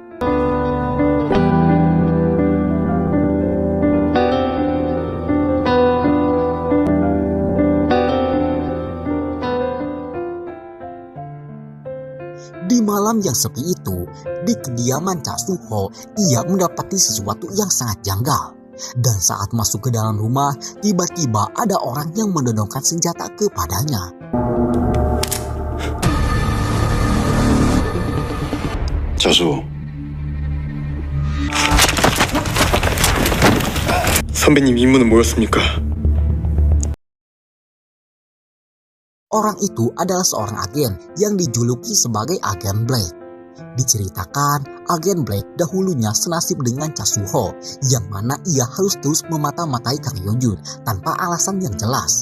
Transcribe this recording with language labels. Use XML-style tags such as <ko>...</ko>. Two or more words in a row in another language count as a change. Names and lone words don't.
<id>Di malam yang sepi itu, di kediaman Cha Suho, ia mendapati sesuatu yang sangat janggal. Dan saat masuk ke dalam rumah, tiba-tiba ada orang yang mendodongkan senjata kepadanya.</id> <ko>자수. 선배님 임무는 뭐였습니까?</ko> <id>Orang itu adalah seorang agen yang dijuluki sebagai Agen Black. Diceritakan, Agen Black dahulunya senasib dengan Cha Suho, yang mana ia harus terus memata-matai Kang Yeojun tanpa alasan yang jelas.</id>